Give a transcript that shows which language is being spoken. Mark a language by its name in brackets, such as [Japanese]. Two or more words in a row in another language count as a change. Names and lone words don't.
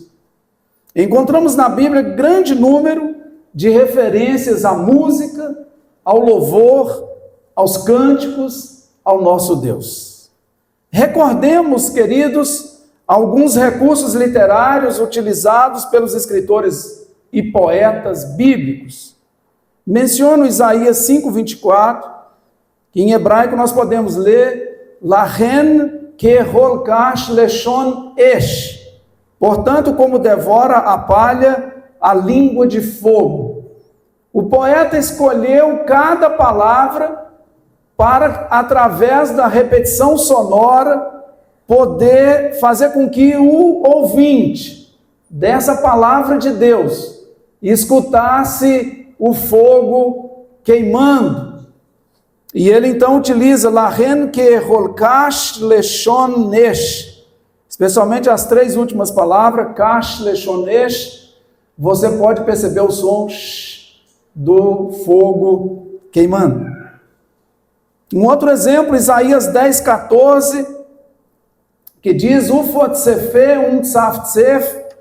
[Portuguese] Encontramos na Bíblia grande número de referências à música, ao louvor, aos cânticos, ao nosso Deus. Recordemos, queridos, alguns recursos literários utilizados pelos escritores e poetas bíblicos. Menciono Isaías 5:24, que em hebraico nós podemos ler [Hebrew] לכן כאכל קש לשון אש. [Portuguese] Portanto, como devora a palha a língua de fogo. O poeta escolheu cada palavra para, através da repetição sonora, poder fazer com que o ouvinte dessa palavra de Deus escutasse o fogo queimando. E ele então utiliza [Hebrew] לכן כאכל קש לשון אש, [Portuguese] especialmente as 3 últimas palavras, [Hebrew] קש לשון אש. [Portuguese] Você pode perceber o som do fogo queimando. Um outro exemplo, Isaías 10:14, que diz: [Hebrew] ופצה מצפצף.